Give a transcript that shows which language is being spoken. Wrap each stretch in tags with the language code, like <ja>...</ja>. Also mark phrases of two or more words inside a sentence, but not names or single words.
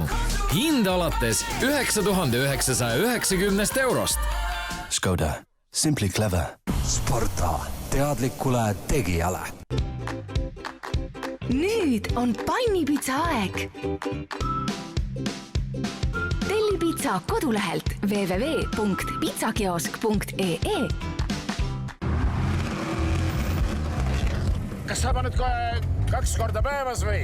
<et>Hind alates 9990 eurost. Škoda.</et> <en>Simply clever.</en> <et>Sporta teadlikule tegijale. Nüüd on pannipitsa aeg. Telli pitsa kodulehelt www.pizzakiosk.ee. Kas saab nüüd kohe 2 korda päevas või?</et>